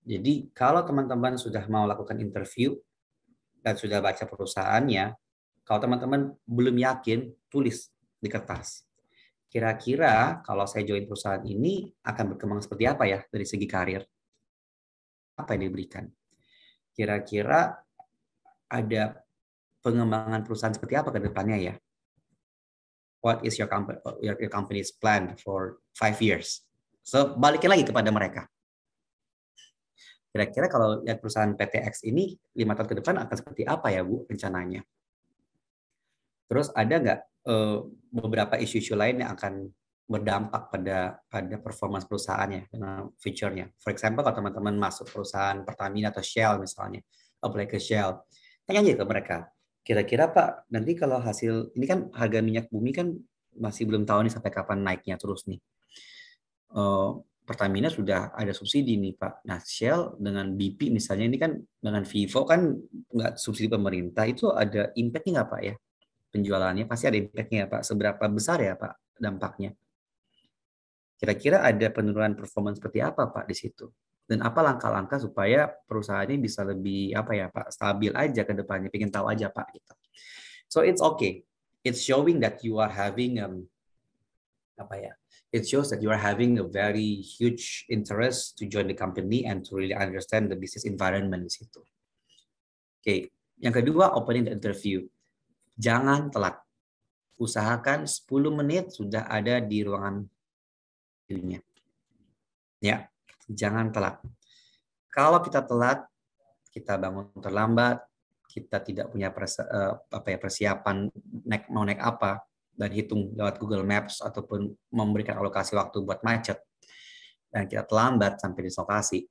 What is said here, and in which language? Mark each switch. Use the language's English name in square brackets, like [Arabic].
[Indonesian] Jadi kalau teman-teman sudah mau lakukan interview dan sudah baca perusahaannya, kalau teman-teman belum yakin, tulis di kertas. Kira-kira kalau saya join perusahaan ini akan berkembang seperti apa ya dari segi karir? Apa yang diberikan? Kira-kira ada pengembangan perusahaan seperti apa ke depannya ya? [English] What is your company's plan for 5 years? [Indonesian] So, balikin lagi kepada mereka. Kira-kira kalau lihat perusahaan PTX ini 5 tahun ke depan akan seperti apa ya Bu rencananya? Terus ada nggak beberapa isu-isu lain yang akan berdampak pada performance perusahaannya dengan future-nya. [English] For example, [Indonesian] kalau teman-teman masuk perusahaan Pertamina atau Shell misalnya, apply ke Shell, tanya aja ke mereka, kira-kira Pak, nanti kalau hasil, ini kan harga minyak bumi kan masih belum tahu nih sampai kapan naiknya terus nih. Pertamina sudah ada subsidi nih Pak. Nah Shell dengan BP misalnya ini kan dengan Vivo kan nggak subsidi pemerintah, itu ada impact-nya nggak Pak ya? Penjualannya pasti ada impact-nya Pak. Seberapa besar ya Pak dampaknya? Kira-kira ada penurunan performa seperti apa Pak di situ? Dan apa langkah-langkah supaya perusahaan ini bisa lebih apa ya Pak stabil aja ke depannya? Pengen tahu aja Pak gitu. [English] So it's okay. It's showing that you are having [Indonesian] apa ya? [English] It shows that you are having a very huge interest to join the company and to really understand the business environment [Indonesian] di situ. Oke, yang kedua opening the interview. Jangan telat. Usahakan 10 menit sudah ada di ruangan interviewnya. Ya, jangan telat. Kalau kita telat, kita bangun terlambat, kita tidak punya persiapan mau naik apa dan hitung lewat Google Maps ataupun memberikan alokasi waktu buat macet dan kita terlambat sampai di lokasi.